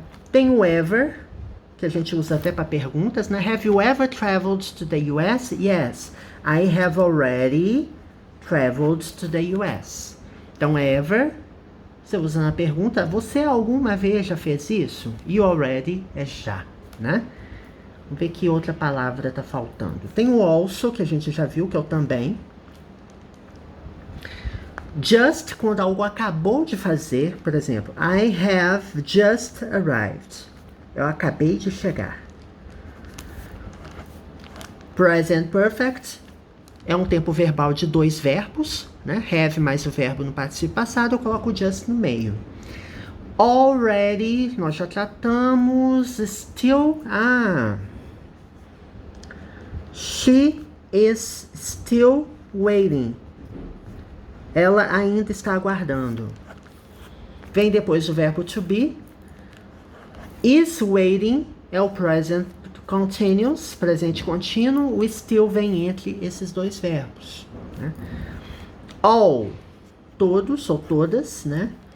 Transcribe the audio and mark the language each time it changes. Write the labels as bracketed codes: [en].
[pt] Tem o ever, que a gente usa até para perguntas, né? [en] Have you ever traveled to the US? Yes, I have already traveled to the US. [pt] Então, ever, você usa na pergunta, você alguma vez já fez isso? You already é já, né? Vamos ver que outra palavra tá faltando. Tem o also, que a gente já viu, que é o também. Just, quando algo acabou de fazer, por exemplo, [en] I have just arrived. [pt] Eu acabei de chegar. Present perfect é um tempo verbal de 2 verbos, né? Have mais o verbo no participio passado, eu coloco o just no meio. Already, nós já tratamos. [en] Still, she is still waiting. [pt] Ela ainda está aguardando. Vem depois o verbo to be. Is waiting é o present continuous, presente contínuo. O still vem entre esses 2 verbos, né? All, todos ou todas, né?